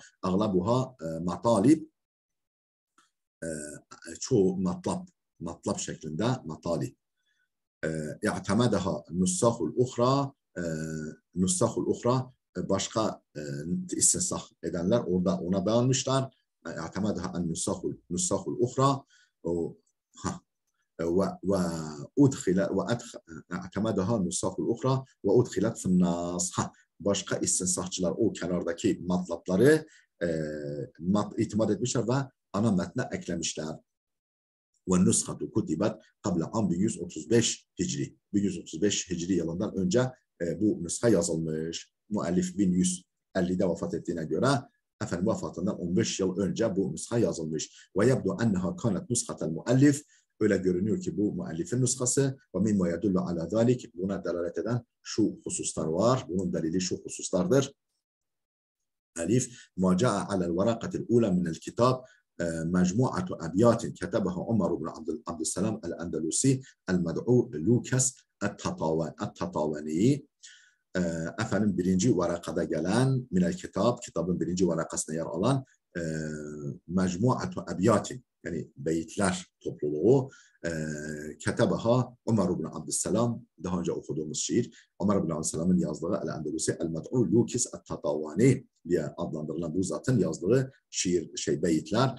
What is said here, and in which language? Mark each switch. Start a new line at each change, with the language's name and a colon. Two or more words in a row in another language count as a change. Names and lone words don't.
Arabic: أغلبها مطالب,
Turkish: çoğu matlab şeklinde matalib.
Arabic: اعتمدها النساخ الأخرى,
Turkish: başka istinsah edenler orada ona beğenmişler.
Arabic: اعتمدها النساخ الأخرى, واعتمدها النساخ الأخرى وأدخلت في النص.
Turkish: Başka istinsahçılar o kenardaki matlapları itimat etmişler ve ana metne eklemişler.
Arabic: وَالنُّسْخَةُ كُتِبَتْ قَبْلَ عَمْ 1135 Hicri.
Turkish: 1135 Hicri yılından önce bu nüsha yazılmış. Müellif 1150'de vefat ettiğine göre vefatından 15 yıl önce bu nüsha yazılmış.
Arabic: وَيَبْدُ أَنَّهَا كَانَتْ نُسْخَةَ الْمُؤَلِّفِ,
Turkish: öyle görünüyor ki bu müellifin nüshası.
Arabic: وَمِنْ وَيَدُلُّ عَلَى ذَٰلِكِ,
Turkish: buna delalet eden şu hususlar var. Bunun delili şu hususlardır. Elif,
Arabic: مَا جَاءَ عَلَى الْوَرَقَةِ الْأُولَى مِنَ الْكِتَابِ مجموعة أبيات كتبها عمر بن عبد السلام الأندلسي المدعو لوكاس التطاواني.
Turkish: Efendim birinci varakada gelen
Arabic: من الكتاب,
Turkish: kitabın birinci varakasına yer alan
Arabic: مجموعة أبيات,
Turkish: yani beyitler topluluğu, ketebaha Ömer ibn Abdüsselam, daha önce okuduğumuz şiir, Ömer ibn Abdüsselam'ın yazdığı El-Endelusi El-Med'u Lukis El-Tatavani diye adlandırılan bu zatın yazdığı şiir, beyitler.